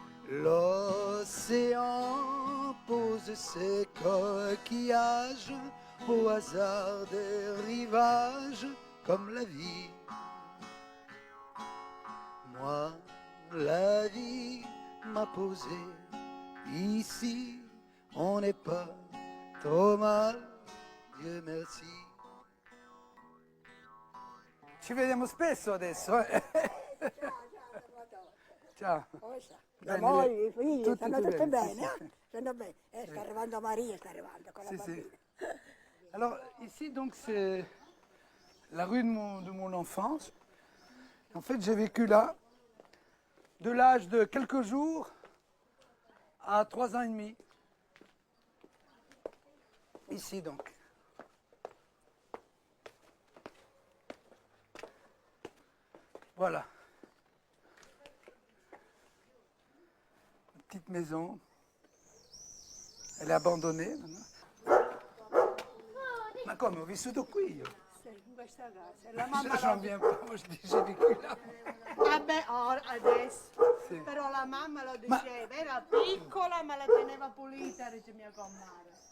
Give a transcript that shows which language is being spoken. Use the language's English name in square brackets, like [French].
[French] L'océan pose ses coquillages au hasard des rivages comme la vie. Moi, la vie m'a posé ici, on n'est pas trop mal, Dieu merci. [Italian] Ci vediamo spesso adesso. Ciao. La moglie, i figli, Tutti stanno tutti bene, sì, sì. stanno bene. Sta arrivando Maria, sta arrivando con la bambina. [French] Alors ici donc c'est la rue de mon enfance. En fait j'ai vécu là de l'âge de quelques jours à 3 ans et demi. Ici donc. Voilà. Une petite maison. Elle est abandonnée maintenant. [Italian] Ma come, ho vissuto qui io. In questa casa. La [French] Je [Italian] mamma [French] j'en viens pas, moi je dis j'ai vécu là. [Italian] Vabbè, adesso. Sì. Però la mamma lo diceva, era piccola ma la teneva pulita, dice mia commare.